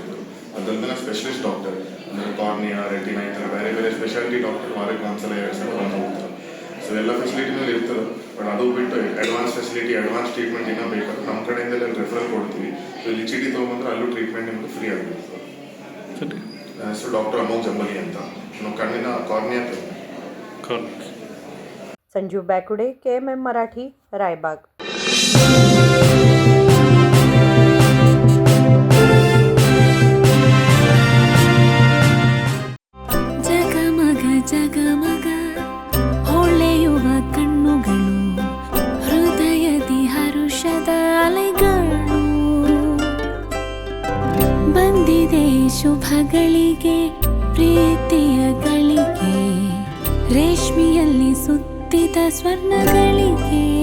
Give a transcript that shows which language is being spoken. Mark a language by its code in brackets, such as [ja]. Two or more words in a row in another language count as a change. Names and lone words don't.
[kn] ಅದಲ್ಲದೆ [en] specialist doctor [kn] ಅಂದರೆ ಕಾರ್ನಿಯಾ, ರೆಟಿನಾ ಈ ಥರ ಬೇರೆ ಬೇರೆ [en] speciality doctor [kn] ವಾರಕ್ಕೆ ಒಂದ್ಸಲ 2 ಸಲ ಬಂದು ಹೋಗ್ತಾರೆ। ಸೊ ಎಲ್ಲ ಫೆಸಿಲಿಟಿನಲ್ಲಿ ಇರ್ತದೆ, ಬಟ್ ಅದು ಬಿಟ್ಟು [en] advance facility, advance treatment [kn] ಏನೋ ಬೇಕಾದ್ರೆ ನಮ್ಮ ಕಡೆಯಿಂದ ಎಲ್ಲ ರೆಫರಲ್ ಕೊಡ್ತೀವಿ। ಸೊ ಇಲ್ಲಿ ಚೀಟಿ ತೊಗೊಂಡ್ರೆ ಅಲ್ಲೂ ಟ್ರೀಟ್ಮೆಂಟ್ ನಿಮಗೆ ಫ್ರೀ ಆಗುತ್ತೆ ಸರ್। ಹೆಸರು ಡಾಕ್ಟರ್ ಅಮೋಘ ಜಂಬಗಿ ಅಂತ, ನಾವು ಕಣ್ಣಿನ ಕಾರ್ನಿಯಾ [mr] संजू बॅकुडे, KMM मराठी, रायबाग। [kn] ಜಗಮಗ ಜಗಮಗ ಹೊಳೆಯುವ ಕಣ್ಣುಗಳು, ಹೃದಯದಿ ಹರುಷದ ಅಲೆಗಳು, ಬಂದಿದೆ ಶುಭಗಳಿಗೆ ಪ್ರೀತಿಯ ಗಳಿಗೆ, ರೇಷ್ಮೆಯಲ್ಲಿ ಸುತ್ತಿದ ಸ್ವರ್ಣಗಳಿಗೆ।